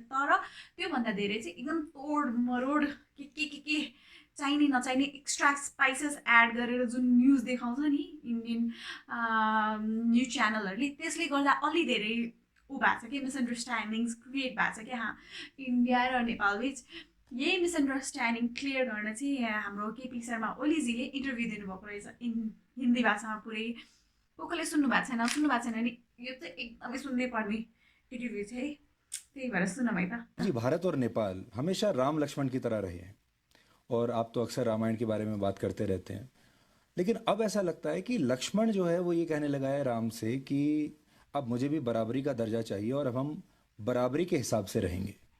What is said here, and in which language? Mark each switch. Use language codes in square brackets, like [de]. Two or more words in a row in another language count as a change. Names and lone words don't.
[ne] तर त्योभन्दा धेरै चाहिँ एकदम तोड मरोड के चाहिने नचाहिने [en] extra spices add [ne] गरेर जुन न्युज देखाउँछ नि [en] Indian news [ne] च्यानलहरूले, त्यसले गर्दा अलि धेरै भएको छ कि [en] misunderstandings create [ne] भएको छ कि इन्डिया र नेपाल बिच. यही [en] misunderstanding clear [ne] गर्न चाहिँ हाम्रो केपी शर्मा ओलीजीले इन्टरभ्यू दिनुभएको रहेछ हिन्दी भाषामा. पुरै कसले सुन्नु भएको छैन भने यो चाहिँ एकदमै सुन्नै पर्ने इन्टरभ्यू छ है. त्यही भएर सुनौँ है त. [hi] जी, भारत और नेपाल हमेशा राम लक्ष्मण की तरह रहे हैं और आप तो अक्सर रामायण के बारे में बात करते रहते हैं. लेकिन अब ऐसा लगता है कि लक्ष्मण जो है वो ये कहने लगा है राम से कि अब मुझे भी बराबरी का दर्जा चाहिए और अब हम बराबरी के हिसाब से रहेंगे.